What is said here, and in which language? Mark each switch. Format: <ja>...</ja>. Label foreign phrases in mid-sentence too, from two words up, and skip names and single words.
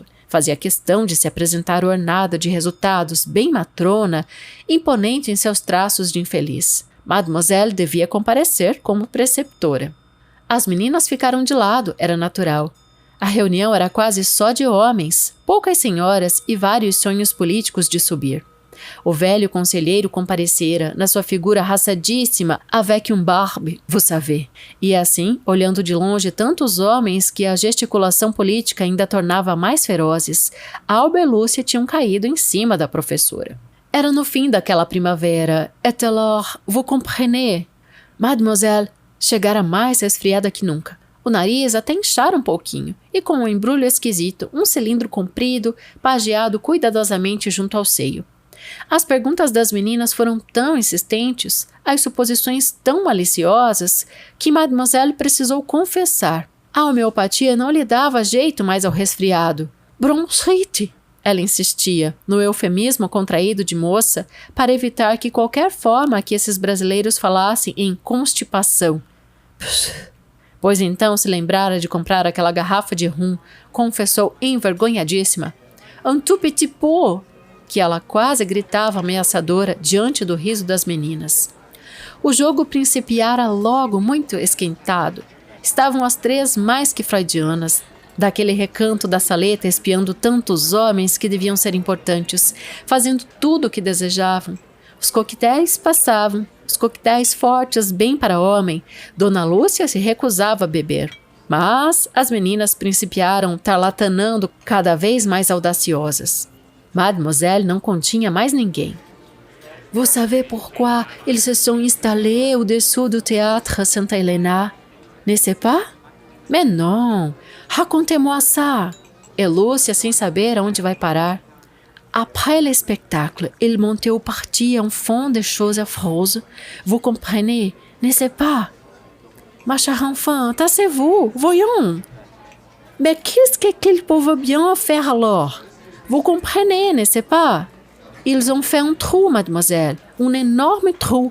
<pt>Fazia questão de se apresentar ornada de resultados, bem matrona, imponente em seus traços de infeliz. Mademoiselle devia comparecer como preceptora. As meninas ficaram de lado, era natural. A reunião era quase só de homens, poucas senhoras e vários sonhos políticos de subir. O velho conselheiro comparecera, na sua figura raçadíssima,</pt> <fr>avec une barbe, vous savez.</fr> <pt>E assim, olhando de longe tantos homens que a gesticulação política ainda tornava mais ferozes, Alba e Lúcia tinham caído em cima da professora. Era no fim daquela primavera.</pt> <fr>Et alors, vous comprenez?</fr> <pt>Mademoiselle chegara mais resfriada que nunca. O nariz até inchara um pouquinho, e com um embrulho esquisito, um cilindro comprido, pageado cuidadosamente junto ao seio. As perguntas das meninas foram tão insistentes, as suposições tão maliciosas, que Mademoiselle precisou confessar. A homeopatia não lhe dava jeito mais ao resfriado. Bronchite, ela insistia, no eufemismo contraído de moça, para evitar que qualquer forma que esses brasileiros falassem em constipação. Pois então se lembrara de comprar aquela garrafa de rum, confessou envergonhadíssima.</pt> <fr>Un tout petit pot,</fr> <pt>que ela quase gritava ameaçadora diante do riso das meninas. O jogo principiara logo muito esquentado. Estavam as 3 mais que freudianas, daquele recanto da saleta espiando tantos homens que deviam ser importantes, fazendo tudo o que desejavam. Os coquetéis passavam, os coquetéis fortes bem para homem. Dona Lúcia se recusava a beber. Mas as meninas principiaram tarlatanando cada vez mais audaciosas. Mademoiselle não continha mais ninguém.</pt> <fr>Vous savez pourquoi ils se sont installés au-dessous du théâtre Sainte-Helena? N'est-ce pas? Mais non, racontez-moi ça.</fr> <pt>E Lúcia sem saber aonde vai parar.</pt> <fr>Après le spectacle, ils montaient au parti en fond de choses affreuses. Vous comprenez, n'est-ce pas? Ma chère enfant, tassez-vous, voyons. Mais qu'est-ce qu'ils peuvent bien faire alors? Vous comprenez, n'est-ce pas? Ils ont fait un trou, mademoiselle, un énorme trou.</fr>